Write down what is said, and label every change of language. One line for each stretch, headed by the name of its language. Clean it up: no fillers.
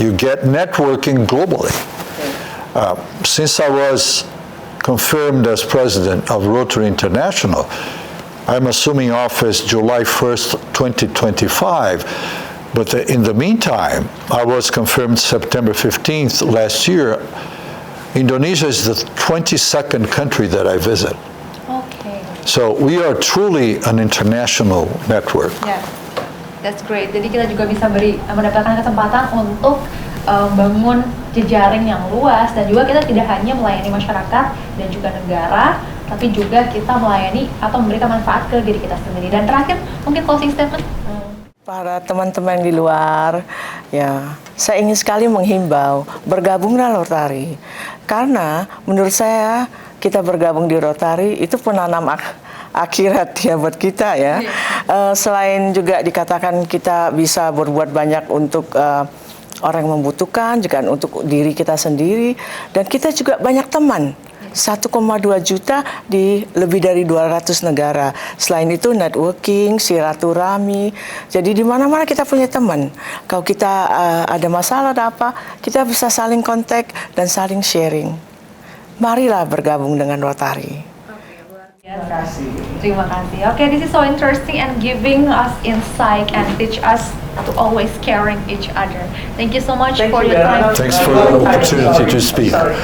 English: You get networking globally. Since I was confirmed as president of Rotary International, I'm assuming office July 1st, 2025. But in the meantime, I was confirmed September 15th last year. Indonesia is the 22nd country that I visit. Okay. So we are truly an international network. That's great.
Indonesian: Jadi kita juga bisa mendapatkan kesempatan untuk bangun jejaring yang luas, dan juga kita tidak hanya melayani masyarakat dan juga negara, tapi juga kita melayani atau memberikan manfaat ke diri kita sendiri. Dan terakhir, mungkin closing statement. Para teman-teman di luar, saya ingin sekali menghimbau, bergabunglah Rotary. Karena menurut saya, kita bergabung di Rotary itu penanam akhirat buat kita ya. Selain juga dikatakan kita bisa berbuat banyak untuk orang yang membutuhkan, juga untuk diri kita sendiri, dan kita juga banyak teman. 1,2 juta di lebih dari 200 negara. Selain itu networking, silaturahmi. Jadi di mana-mana kita punya teman. Kalau kita ada masalah, ada apa, kita bisa saling kontak dan saling sharing. Marilah bergabung dengan Rotary. Terima kasih.
English: Okay, this is so interesting and giving us insight and teach us to always caring each other. Thank you so much for your time. Thanks for the opportunity to speak.